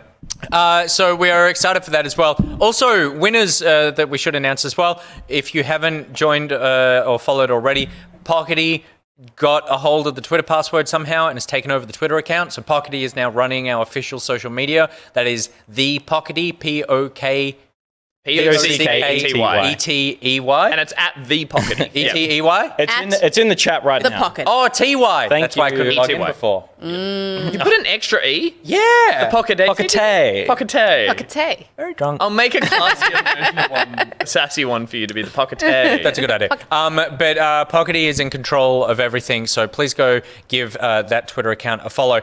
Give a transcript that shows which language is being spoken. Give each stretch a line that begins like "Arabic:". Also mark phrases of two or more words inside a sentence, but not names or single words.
English: So we are excited for that as well. Also, winners that we should announce as well. If you haven't joined or followed already, Pockety got a hold of the Twitter password somehow and has taken over the Twitter account. So Pockety is now running our official social media. That is the Pockety, Pockety. Pockety. E-T-E-Y. And it's at the Pockety. E-T-E-Y? It's in the chat right The now. pocket. Oh, T-Y. Thank That's why I you. couldn't log in E-T-Y. before. You put an extra E? Yeah. Pockety. Pockety. Pockety. Pockety. Very drunk. I'll make a classier version of one, a sassy one for you to be the Pockety. That's a good idea. But Pockety is in control of everything, so please go give that Twitter account a follow.